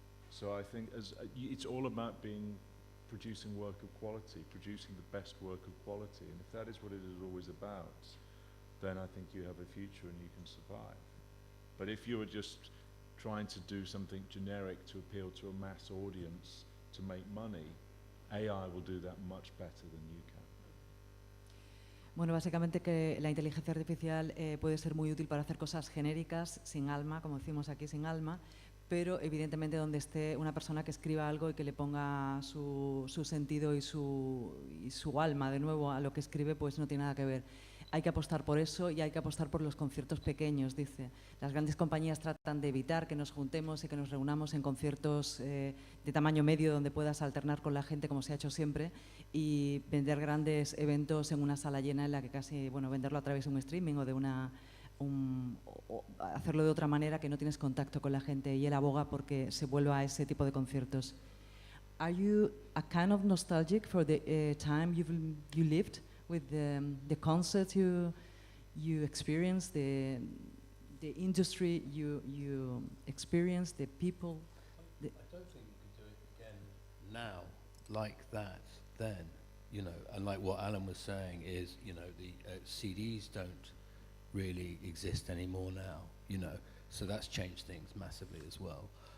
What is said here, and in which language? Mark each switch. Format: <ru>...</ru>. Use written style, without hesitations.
<en>So I think it's all about producing work of quality, producing the best work of quality, and if that is what it is always about, then I think you have a future and you can survive. But if you are just trying to do something generic to appeal to a mass audience to make money, AI will do that much better than you can.</en> <es>Bueno, básicamente que la inteligencia artificial puede ser muy útil para hacer cosas genéricas, sin alma, como decimos aquí, sin alma, pero evidentemente donde esté una persona que escriba algo y que le ponga su sentido y su alma de nuevo a lo que escribe, pues no tiene nada que ver. Hay que apostar por eso y hay que apostar por los conciertos pequeños, dice. Las grandes compañías tratan de evitar que nos juntemos y que nos reunamos en conciertos de tamaño medio donde puedas alternar con la gente, como se ha hecho siempre, y vender grandes eventos en una sala llena en la que casi, bueno, venderlo a través de un streaming o de o hacerlo de otra manera que no tienes contacto con la gente, y él aboga porque se vuelva a ese tipo de conciertos.</es> <en>Are you a kind of nostalgic for the time you lived? With the concerts you experienced, the industry you experienced, the people. I don't think you could do it again now like that then, you know, and like what Alan was saying is, you know, the CDs don't really exist anymore now, you know, so that's changed things massively as well.</en>